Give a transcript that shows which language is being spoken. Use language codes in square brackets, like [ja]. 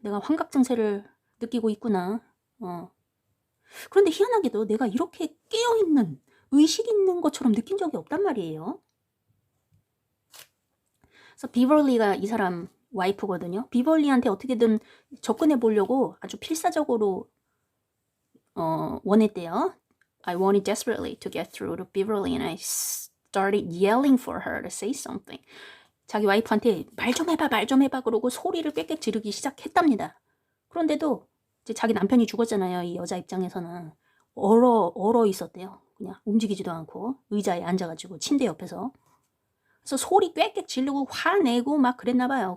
[ko] 내가 환각증세를 느끼고 있구나. 그런데 희한하게도 내가 이렇게 깨어있는, 의식 있는 것처럼 느낀 적이 없단 말이에요. 그래서 비벌리가 이 사람 와이프거든요. 비벌리한테 어떻게든 접근해 보려고 아주 필사적으로 원했대요. [en] I wanted desperately to get through to Beverly and I started yelling for her to say something. [ko] 자기 와이프한테 말 좀 해봐 그러고 소리를 꽥꽥 지르기 시작했답니다. 그런데도 이제 자기 남편이 죽었잖아요. 이 여자 입장에서는 얼어 있었대요. 그냥 움직이지도 않고 의자에 앉아가지고 침대 옆에서. 그래서 소리 꽥꽥 지르고 화내고 막 그랬나 봐요.